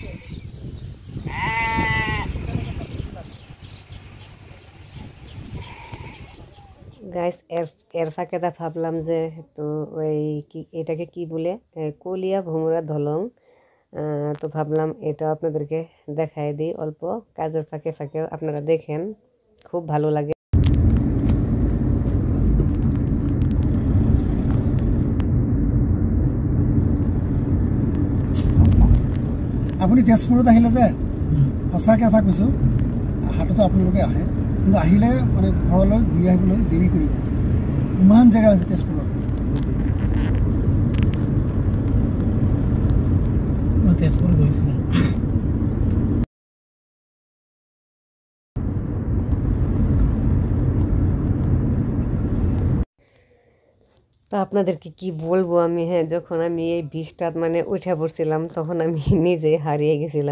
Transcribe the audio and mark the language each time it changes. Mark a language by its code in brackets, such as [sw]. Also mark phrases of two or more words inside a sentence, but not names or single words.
[bn] গাইস এর ফাঁকে ভাবলাম যে তো ওই কি এটাকে কি বলে, কলিয়া ভোমরা দলং। তো ভাবলাম এটা আপনাদেরকে দেখাই দিই অল্প, কাজের ফাঁকে ফাঁকে আপনারা দেখেন, খুব ভালো লাগে। [as] আপুনি তেজপুৰত আহিলে যে সঁচাকৈ কথা কৈছোঁ, হাততো আপোনালোকে আহে, কিন্তু আহিলে মানে ঘৰলৈ ঘূৰি আহিবলৈ দেৰি কৰিব। ইমান জেগা আছে তেজপুৰত। মই তেজপুৰ গৈছিলোঁ। [bn] তো আপনাদেরকে কি বলবো আমি, হ্যাঁ যখন আমি এই বীজটা মানে উঠে পড়ছিলাম তখন আমি নিজে হারিয়ে গেছিলাম।